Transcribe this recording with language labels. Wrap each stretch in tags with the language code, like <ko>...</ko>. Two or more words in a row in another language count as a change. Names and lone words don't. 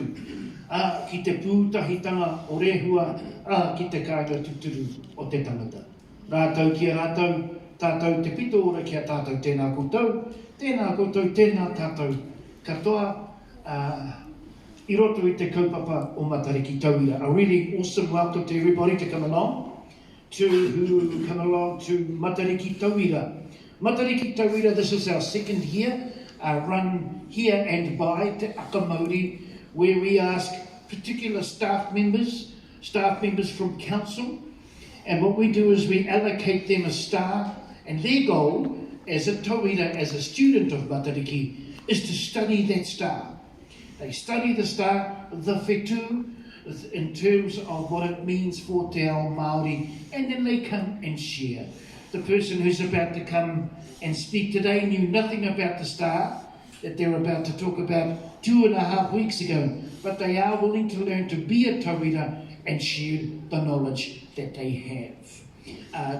<mi>Ki te pūtahitanga o rehua, ki te kāinga tuturu o te tangata. Rātou ki a rātou, tātou te pito ora ki a tātou tēnā koutou, tēnā tātou katoa, i roto i te kaupapa o Matariki Tauira.</mi> <en>A really awesome welcome to everybody to come along to Matariki Tauira. Matariki Tauira, this is our second year, run here and by Te Akamauri, where we ask particular staff members from council, and what we do is we allocate them a star, and their goal as a Tauira, as a student of Matariki, is to study that star. They study the star, the whetū, in terms of what it means for</en> <mi>te ao Māori,</mi> <en>and then they come and share. The person who's about to come and speak today knew nothing about the star that they're about to talk about 2.5 weeks ago, but they are willing to learn to be a tauira and share the knowledge that they have.</en>